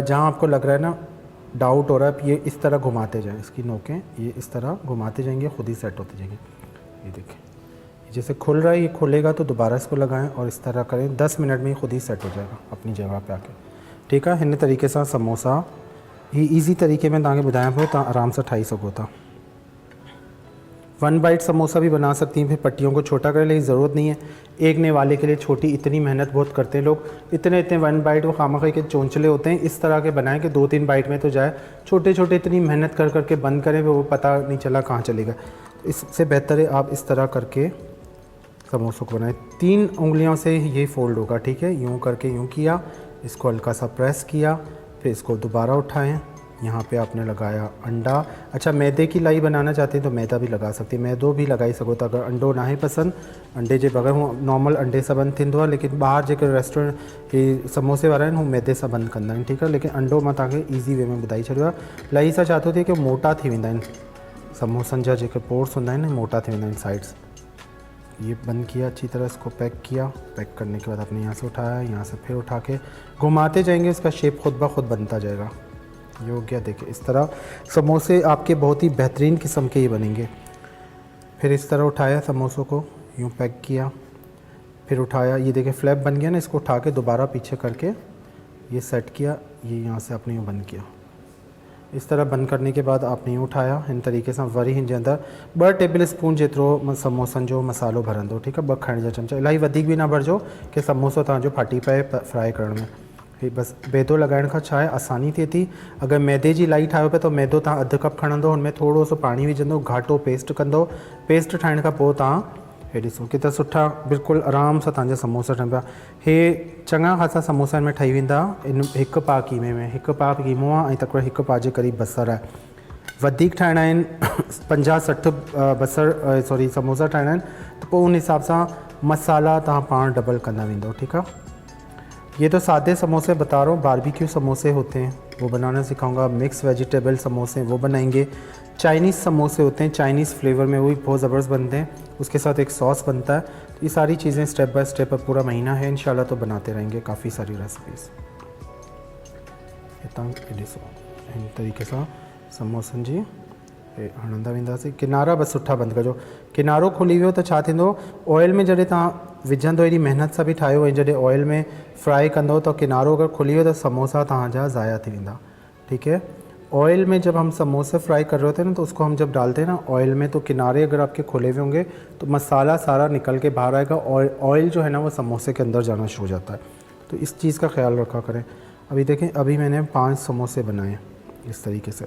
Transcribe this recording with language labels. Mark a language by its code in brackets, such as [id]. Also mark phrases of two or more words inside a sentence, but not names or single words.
[hi] जहाँ आपको लग रहा है ना डाउट हो रहा है, ये इस तरह घुमाते जाएं, इसकी नोकें ये इस तरह घुमाते जाएंगे, खुद ही सेट होते जाएंगे। ये देखें, जैसे खुल रहा है, ये खुलेगा तो दोबारा इसको लगाएं और इस तरह करें। 10 मिनट में ही खुद ही सेट हो जाएगा अपनी जगह पे आके। [sd] ठीक है, हिन तरीके से समोसा ही ईज़ी तरीके में तव्हांखे ॿुधायां पियो, तव्हां आराम से ठाही सघो था। [hi] 1 बाइट समोसा भी बना सकती हैं, फिर पट्टियों को छोटा करने की ज़रूरत नहीं है। एक ने वाले के लिए छोटी, इतनी मेहनत बहुत करते हैं लोग, इतने 1 बाइट वो खामखा के चोंचले होते हैं। इस तरह के बनाएं कि 2-3 बाइट में तो जाए। छोटे छोटे इतनी मेहनत कर करके बंद करें वो पता नहीं चला कहाँ चलेगा। इससे बेहतर है आप इस तरह करके समोसों को बनाएं। 3 उंगलियों से ये फ़ोल्ड होगा। ठीक है, यूँ करके यूँ किया, इसको हल्का सा प्रेस किया, फिर इसको दोबारा उठाएं। यहाँ पे आपने लगाया अंडा। अच्छा, मैदे की लाई बनाना चाहते हैं तो मैदा भी लगा सकते हैं, [sd] मैदो भी लगाई सघो था। अगर अंडो ना है पसंद, अंडे जे बग़ैर हूँ नॉर्मल अंडे सां बंदि थींदो आहे, लेकिन ॿाहिरि जेके रेस्टोरेंट ही समोसे वारा आहिनि हू मैदे सां बंदि कंदा आहिनि। ठीकु आहे, लेकिन अंडो मां तव्हांखे [en] easy way [sd] में ॿुधाई छॾियो आहे। लाई सां छा थो थिए कि मोटा थी वेंदा आहिनि समोसनि जा जेके पोर्स हूंदा आहिनि, मोटा थी वेंदा आहिनि साइड्स। [hi] ये बंद किया अच्छी तरह, इसको पैक किया। पैक करने के बाद आपने यहाँ से उठाया, यहाँ से फिर उठा के घुमाते जाएंगे, इसका शेप खुद ब खुद बनता जाएगा। ये हो गया, देखिए इस तरह समोसे आपके बहुत ही बेहतरीन किस्म के ही बनेंगे। फिर इस तरह उठाया समोसों को, यूँ पैक किया, फिर उठाया, ये देखिए फ्लैप बन गया ना, इसको उठा के दोबारा पीछे करके ये सेट किया, ये यहाँ से आपने यूँ बंद किया। इस तरह बंद करने के बाद आपने यूँ उठाया, इन तरीके [sd] से वरी हिन जे अंदर 2 [en] tablespoon [sd] जेतिरो समोसनि जो मसालो भरंदो। ठीकु आहे, 2 खाइण जा चमचा, इलाही वधीक भी ना भरिजो कि समोसो तव्हांजो फाटी पए फ्राई करण में। ही बसि मैदो लॻाइण खां छा आहे आसानी थिए थी। अगरि मैदे जी लाई ठाहियो पिया त मैदो तव्हां अधु कप खणंदो, हुन में थोरो सो पाणी विझंदो, घाटो पेस्ट कंदो। पेस्ट ठाहिण खां पोइ तव्हां हे ॾिसो केतिरा सुठा बिल्कुलु आराम सां तव्हांजा समोसा ठहनि पिया। हे चङा ख़ासा समोसा में ठही वेंदा इन हिकु पा क़ीमे में। हिकु पा क़ीमो आहे ऐं तकिड़ो हिकु पा जे क़रीब बसरु आहे। वधीक ठाहिणा आहिनि 50-60 समोसा ठाहिणा आहिनि त पोइ उन हिसाब सां मसाला तव्हां पाण डबल कंदा वेंदो। ठीकु आहे। [hi] ये तो सादे समोसे बता रहा हूँ, बारबेक्यू समोसे होते हैं वो बनाना सिखाऊंगा। [en] mix vegetable [hi] समोसे वो बनाएंगे। चाइनीज़ समोसे होते हैं चाइनीज़ फ्लेवर में, वो भी बहुत ज़बरदस्त बनते हैं। उसके साथ एक सॉस बनता है। तो ये सारी चीज़ें [en] step by step [hi] अब पूरा महीना है इंशाल्लाह तो बनाते रहेंगे काफ़ी सारी रेसिपीज़। [sd] ॾिसो इन तरीक़े सां समोसनि जी हणंदा वेंदासीं। किनारा बसि सुठा बंदि कजो। किनारो खुली वियो त छा थींदो, ऑयल में जॾहिं तव्हां विझंदो, एॾी महिनत सां बि ठाहियो ऐं जॾहिं ऑयल में फ्राई कंदो त किनारो अगर खुली वियो त समोसा तव्हांजा ज़ाया थी वेंदा। [hi] ठीक है। ऑयल में जब हम समोसे फ्राई कर रहे होते हैं ना, तो उसको हम जब डालते हैं ना ऑयल में, तो किनारे अगर आपके खुले हुए होंगे तो मसाला सारा निकल के बाहर आएगा और ऑयल जो है ना वो समोसे के अंदर जाना शुरू हो जाता है। तो इस चीज़ का ख्याल रखा करें। अभी देखें, अभी मैंने 5 समोसे बनाए इस तरीके से।